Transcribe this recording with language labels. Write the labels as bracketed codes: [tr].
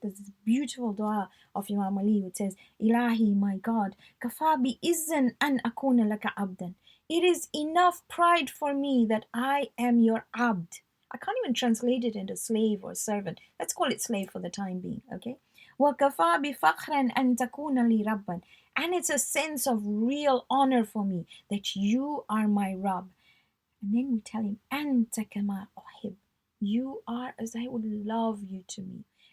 [en] There's this beautiful dua of Imam Ali which says, Ilahi, my God, [ar] kafa bi izzan an akuna laka abdan. [en] It is enough pride for me that I am your abd. I can't even translate it into slave or servant. Let's call it slave for the time being, okay? [ar] وَكَفَى بِفَخْرًا أَن تَكُونَ لِي رَبًّا. [en] And it's a sense of real honor for me that you are my Rabb. And then we tell him, [ar] أَنْتَ كَمَا أُحِبُّ. [en] You are as I would love you to be.